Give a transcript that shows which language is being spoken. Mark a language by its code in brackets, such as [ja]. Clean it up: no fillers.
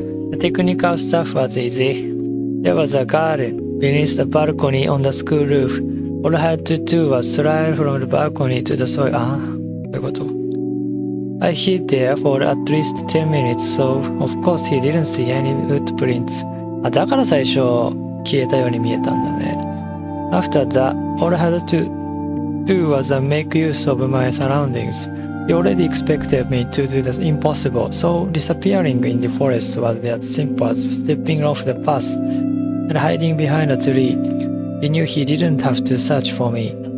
[en] The technical stuff was easy. There was a garden beneath the balcony on the school roof. All I had to do was slide from the balcony to the soil. [ja] そういうこと。 [en] I hid there for at least 10 minutes, so of course he didn't see any footprints. [ja] だから最初消えたように見えたんだね。 [en] After that, all I had to do was make use of my surroundings. He already expected me to do the impossible, so disappearing in the forest was as simple as stepping off the path and hiding behind a tree. He knew he didn't have to search for me.